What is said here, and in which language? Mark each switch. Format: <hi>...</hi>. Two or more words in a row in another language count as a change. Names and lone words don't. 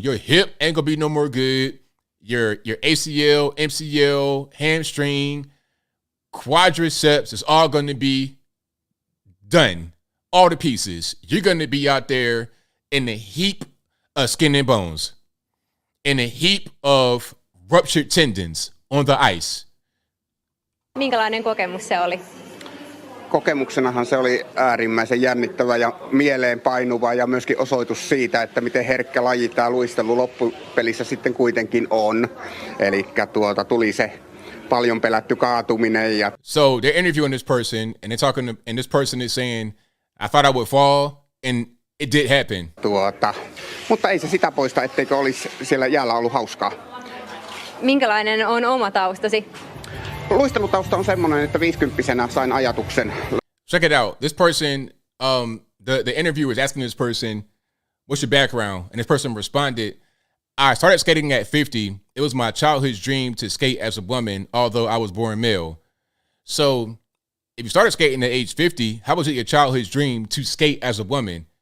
<en>Your hip ain't going to be no more good. Your ACL, MCL, hamstring, quadriceps is all going to be done. All the pieces. You're going to be out there in a heap of skin and bones, in a heap of ruptured tendons on the ice.</en> <fi>Minkälainen kokemus se oli? Kokemuksenahan se oli äärimmäisen jännittävä ja mieleen painuva ja myöskin osoitus siitä, että miten herkkä laji tämä luistelu loppupelissä sitten kuitenkin on. Elikkä tuli se paljon pelätty kaatuminen. Ja</fi> <en>So they're interviewing this person and they're talking and this person is saying, I thought I would fall and it did happen.</en> <fi>Mutta ei se sitä poista, etteikö olisi siellä jäällä ollut hauskaa. Minkälainen on oma taustasi? Luistelutausta on semmoinen, että 50-vuotiaana sain ajatuksen.</fi> <en>Check it out. This person, the interviewer is asking this person, what's your background? And this person responded, I started skating at 50. It was my childhood dream to skate as a woman, although I was born male. So if you started skating at age 50, how was it your childhood dream to skate as a woman?</en>